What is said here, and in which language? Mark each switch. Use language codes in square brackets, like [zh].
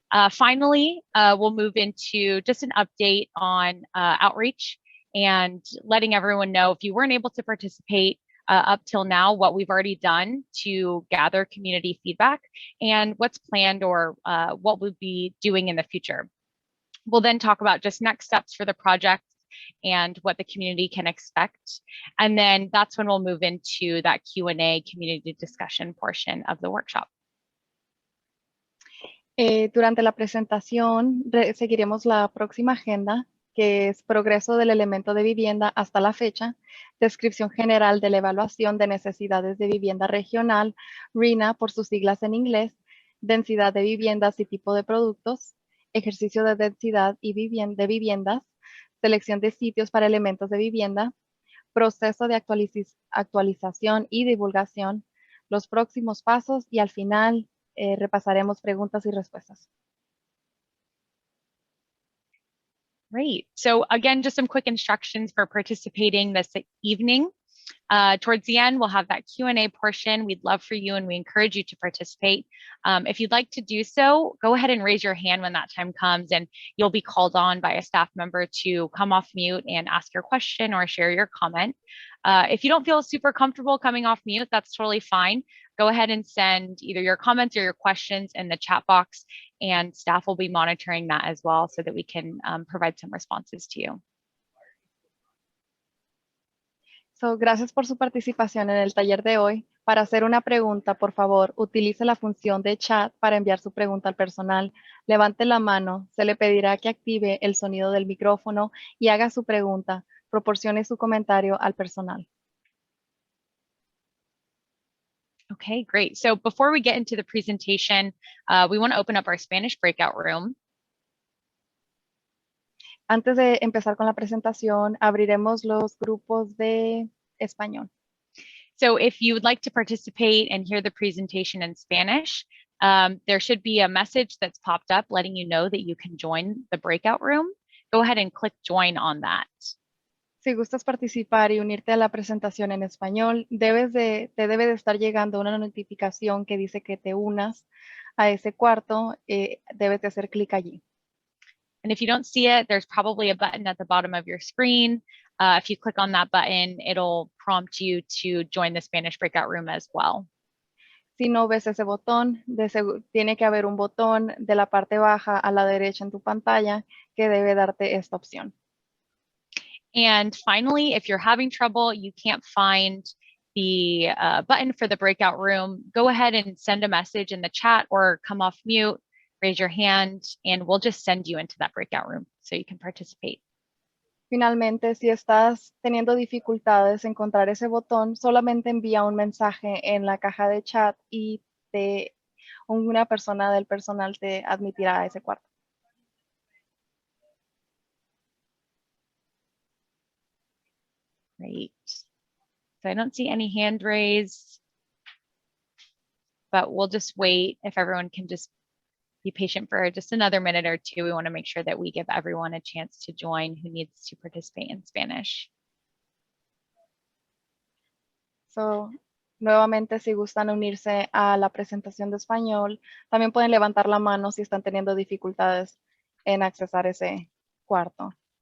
[en] Finally, we'll move into just an update on outreach and letting everyone know if you weren't able to participate up till now, what we've already done to gather community feedback and what's planned or what we'll be doing in the future. We'll then talk about just next steps for the project and what the community can expect. And then that's when we'll move into that Q&A community discussion portion of the workshop. [es] Durante la presentación seguiremos la próxima agenda, que es progreso del elemento de vivienda hasta la fecha, descripción general de la evaluación de necesidades de vivienda regional, RENA por sus siglas en inglés, densidad de viviendas y tipo de productos, ejercicio de densidad y de viviendas, selección de sitios para elementos de vivienda, proceso de actualización y divulgación, los próximos pasos y al final repasaremos preguntas y respuestas. [en] Great. So again, just some quick instructions for participating this evening. Towards the end, we'll have that Q&A portion. We'd love for you and we encourage you to participate. If you'd like to do so, go ahead and raise your hand when that time comes and you'll be called on by a staff member to come off mute and ask your question or share your comment. If you don't feel super comfortable coming off mute, that's totally fine. Go ahead and send either your comments or your questions in the chat box and staff will be monitoring that as well so that we can provide some responses to you. [es] So, gracias por su participación en el taller de hoy. Para hacer una pregunta, por favor, utilice la función de chat para enviar su pregunta al personal. Levante la mano, se le pedirá que active el sonido del micrófono y haga su pregunta. Proporcione su comentario al personal. [en] Okay, great. So before we get into the presentation, we want to open up our Spanish breakout room. [es] Antes de empezar con la presentación, abriremos los grupos de español. [en] So if you would like to participate and hear the presentation in Spanish, there should be a message that's popped up letting you know that you can join the breakout room. Go ahead and click join on that. [es] Si gustas participar y unirte a la presentación en español, te debe de estar llegando una notificación que dice que te unas a ese cuarto. Debes de hacer clic allí. [en] And if you don't see it, there's probably a button at the bottom of your screen. If you click on that button, it'll prompt you to join the Spanish breakout room as well. [es] Si no ves ese botón, tiene que haber un botón de la parte baja a la derecha en tu pantalla que debe darte esta opción. [en] And finally, if you're having trouble, you can't find the button for the breakout room, go ahead and send a message in the chat or come off mute, raise your hand, and we'll just send you into that breakout room so you can participate. [es] Finalmente, si estás teniendo dificultades en encontrar ese botón, solamente envía un mensaje en la caja de chat y una persona del personal te admitirá a ese cuarto. [en] Great. So I don't see any hand raised, but we'll just wait. If everyone can just be patient for just another minute or two. We want to make sure that we give everyone a chance to join who needs to participate in Spanish. [es] So, nuevamente, si gustan unirse a la presentación de español, también pueden levantar la mano si están teniendo dificultades en accesar ese cuarto.